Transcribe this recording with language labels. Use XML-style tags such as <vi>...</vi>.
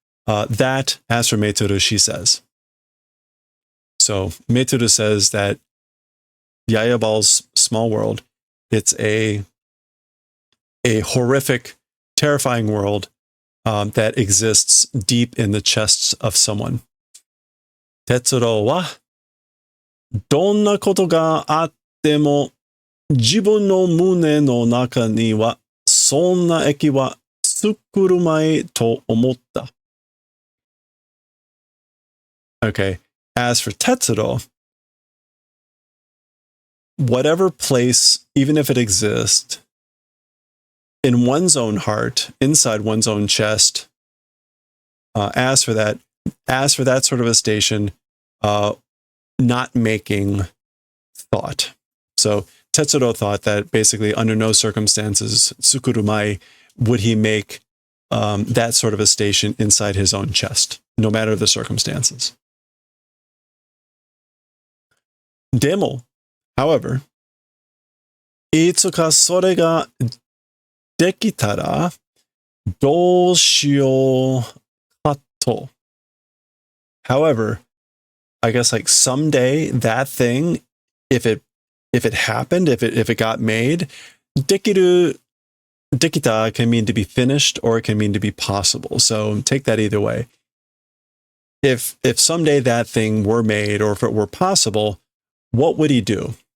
<en>That, as for Meitoru, she says. So Meitoru says that Yayabal's small world, it's a horrific, terrifying world that exists deep in the chests of someone.</en> <ja>Tetsuro wa, どんなことがあっても自分の胸の中にはそんな駅は作るまいと思った。</ja> <en>Okay. As for Tetsuro, whatever place, even if it exists, in one's own heart, inside one's own chest, as for that sort of a station, not making thought. So Tetsuro thought that basically under no circumstances, Tsukurumai, would he make that sort of a station inside his own chest, no matter the circumstances.</en> <ja>Demo, however, いつかそれができたらどうしようかと.</ja> <en>However, I guess like someday that thing, if it happened, if it got made, できた can mean to be finished or it can mean to be possible. So take that either way. If someday that thing were made or if it were possible, what would he do?</en>